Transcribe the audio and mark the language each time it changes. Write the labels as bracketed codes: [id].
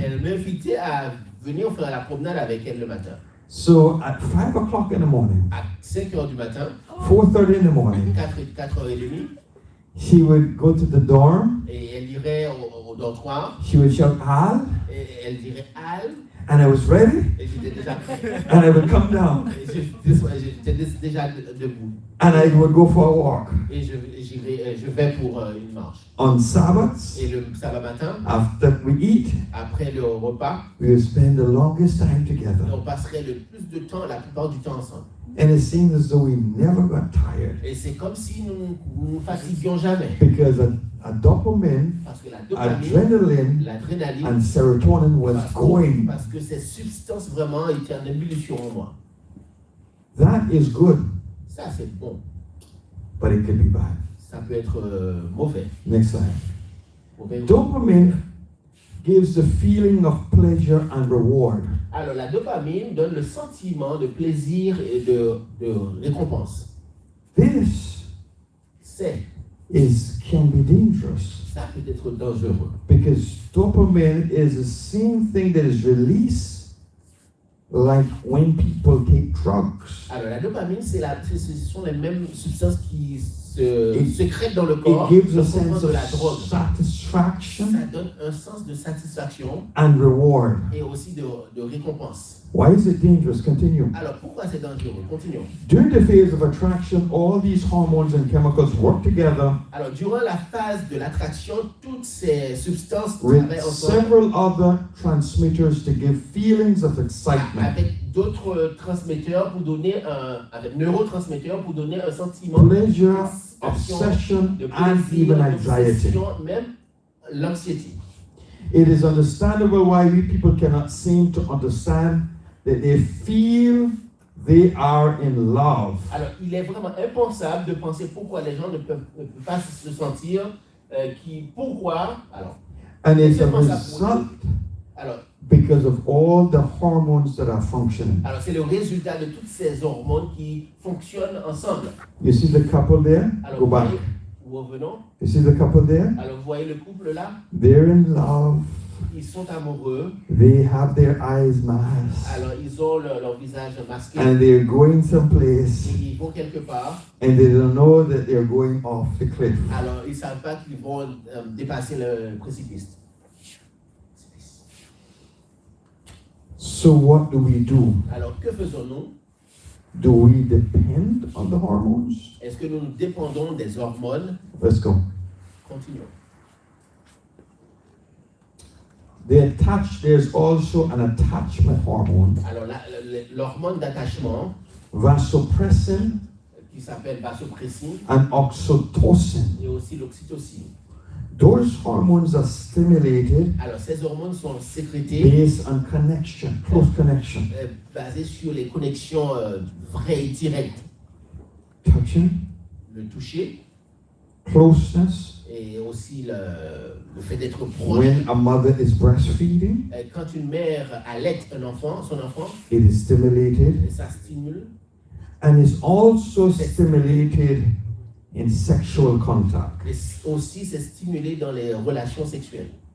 [fr] Elle m'invitait à venir faire la promenade avec elle le matin. [en] So at 5 o'clock in the morning, [fr] À 5h du matin, [en] 4:30 in the morning, [fr] 4h30, [en] she would go to the dorm. [fr] et elle irait au dortoir, [en] She would shout, Al, [fr] et elle dirait Al, [en] and I was ready, [fr] et j'étais déjà prêt. [en] and I would come down, [fr] Et j'étais déjà debout. [en] and I would go for a walk. [fr] Et je vais pour une marche. [en] On Sabbaths, [fr] Et le sabbat matin, [en] after we eat, [fr] après le repas, [en] we would spend the longest time together. [fr] on passerait le plus de temps, la plupart du temps ensemble. [en] And it seemed as though we never got tired [fr] Et c'est comme si nous ne nous fatiguions jamais. [en] because a dopamine, [fr] Parce que la dopamine, [en] adrenaline, [fr] l'adrénaline, [en] and serotonin was going. [fr] parce que ces substances vraiment étaient en ébullition en moi. [en] That is good, [fr] Ça, c'est bon. [en] but it can be bad. [fr] Ça peut être mauvais. [en] Next slide. [fr] Mauvais. [en] Dopamine gives the feeling of pleasure and reward. [fr] Alors, la dopamine donne le sentiment de plaisir et de récompense. [en] This [fr] C'est, [en] can be dangerous [fr] ça peut être dangereux. [en] because dopamine is the same thing that is released like when people take drugs. [fr] Alors, la dopamine, ce sont les mêmes substances qui se sécrètent dans le [en] It [fr] corps [en] gives a [fr] lorsqu'on prend [en] sense [fr] de [en] of [fr] la drogue. [en] satisfaction [fr] Ça donne un sens de satisfaction [en] and reward. [fr] et aussi de récompense. [en] Why is it dangerous? Continue. [fr] Alors, pourquoi c'est dangereux? Continuons. [en] During the phase of attraction, all these hormones and chemicals work together [fr] Alors, durant la phase de l'attraction, toutes ces substances [en] with [fr] travaillent ensemble [en] several other transmitters to give feelings of excitement, [fr] avec d'autres transmetteurs pour donner avec neurotransmetteurs pour donner un sentiment de [en] pleasure, satisfaction, obsession, [fr] de [en] and even [fr] plaisir, [en] anxiety. [fr] d'obsession, même l'anxiété. [en] It is understandable why we people cannot seem to understand that they feel they are in love. [fr] Alors, il est vraiment impensable de penser pourquoi les gens ne peuvent pas se sentir pourquoi. Alors, [en] And it's a [fr] c'est impensable pour [en] result [fr] nous. Alors, [en] because of all the hormones that are functioning. [fr] alors, c'est le résultat de toutes ces hormones qui fonctionnent ensemble. [en] You see the couple there? [fr] Alors, [en] Go [fr] vous [en] back. [fr] voyez, revenons. [en] You see the couple there? [fr] Alors, vous voyez le couple là? [en] They're in love. [fr] Ils sont amoureux. [en] They have their eyes masked. [fr] Alors, ils ont leur visage masqué. [en] And they're going someplace. [fr] Et ils vont quelque part. [en] And they don't know that they're going off the cliff. [fr] Alors, ils ne savent pas qu'ils vont dépasser le précipice. [en] So what do we do? [fr] Alors, que faisons-nous? [en] Do we depend on the hormones? [fr] Est-ce que nous dépendons des hormones? [en] Let's go. [fr] Continuons. [en] There's also an attachment hormone, [fr] Alors, l'hormone d'attachement, [en] vasopressin [fr] qui s'appelle vasopressine, [en] and oxytocin. [fr] et aussi l'oxytocine. [en] Those hormones are stimulated [fr] Alors, ces hormones sont sécrétées [en] based on connection, close connection. [fr] basées sur les connexions vraies et directes. [en] Touching, [fr] Le toucher [en] closeness, [fr] et aussi le fait d'être proche. [en] when a mother is breastfeeding, [fr] Quand une mère allaite son enfant, [en] it is stimulated [fr] ça stimule. [en] and is also stimulated in sexual contact. [fr] Et aussi, c'est stimulé dans les relations sexuelles.